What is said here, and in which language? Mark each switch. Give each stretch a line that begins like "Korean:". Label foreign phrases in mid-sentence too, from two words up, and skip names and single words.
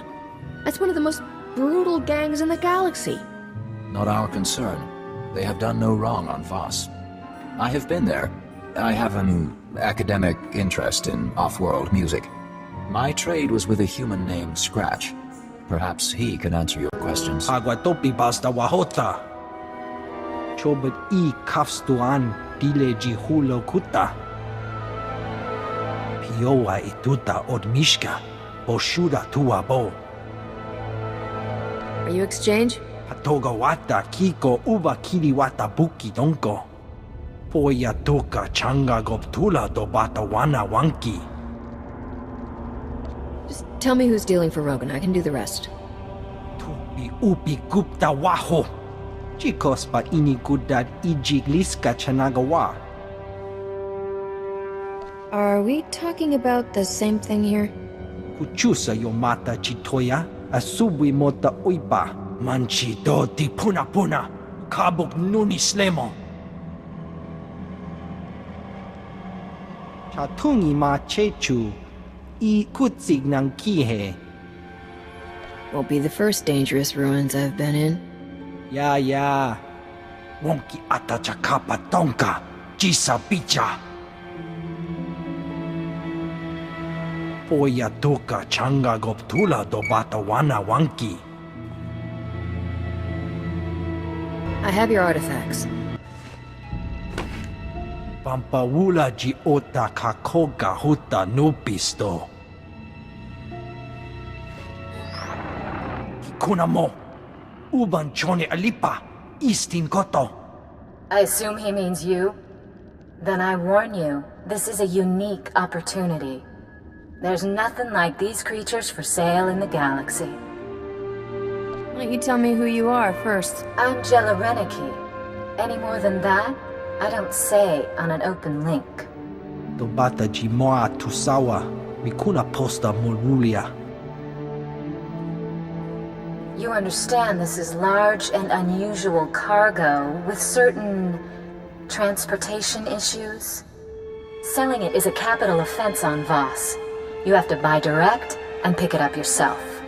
English: That's one of the most brutal gangs in the galaxy. Not our concern. They have done no wrong on Voss. I have been there. I have an academic interest in off-world music. My trade was with a human named Scratch. Perhaps he can answer your questions. Aguatopi basta wahota. Chobet I kafstuan dile jihulo kuta. Piowa ituta odmishka. Boshuda tuabo. Are you Exchange? Patoga wata kiko uba kiliwata buki donko. Poya toka changa goptula do bata wana wanki. Just tell me who's dealing for Rogan. I can do the rest. Tupi upi gupta waho. Chikos pa ini gudad ijigliska chanagawa. Are we talking about the same thing here? Kuchusa yomata chitoya asubwi mota uipa. Manchi do di puna puna. Kabuk nuni slemo. Chatungi ma chechu. I kutsig nang kihe. Won't be the first dangerous ruins I've been in. Ya. Wonki ata chakapa tonka. Jisa bicha. Poya toka changa goptula do bata wana wanki. I have your artifacts. Pampawula ji ota kakoga huta nupisto. Kikuna mo. Uban chone alipa. Istin koto. I assume he means you? Then I warn you, this is a unique opportunity. There's nothing like these creatures for sale in the galaxy. Why don't you tell me who you are first? I'm Jella Reneki. Any more than that, I don't say on an open link. Dobata ji moa tusawa. Mikuna posta molulia. You understand this is large and unusual cargo with certain transportation issues? Selling it is a capital offense on Voss. You have to buy direct and pick it up yourself.